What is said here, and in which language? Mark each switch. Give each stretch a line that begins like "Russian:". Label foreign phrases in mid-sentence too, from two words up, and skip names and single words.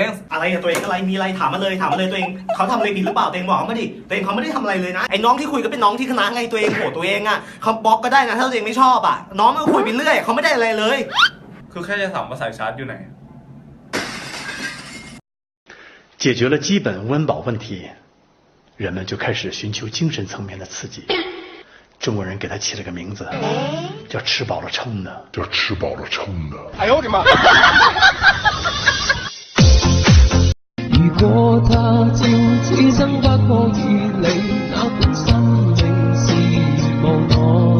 Thai: อะไรอะตัวเองอะไรมีอะไรถามมาเลยตัวเองเขาทำอะไรผิดหรือเปล่าตัวเองบอกมาดิตัวเองเขาไม่ได้ทำอะไรเลยนะไอ้น้องที่คุยก็เป็นน้องที่คณะไงตัวเองโหตัวเองอะเขาบล็อกก็ได้นะถ้าตัวเองไม่ชอบอะน้องมันคุยไปเรื่อยเขาไม่ได้อะไรเลย คือแค่จะถามว่าสายชาร์จอยู่ไหน
Chinese: 解决了基本温饱问题，人们就开始寻求精神层面的刺激。中国人给它起了个名字，叫“吃饱了撑的”。叫吃饱了撑的。哎呦我的妈！如果他朝此生不可以理，那本生命是無奈。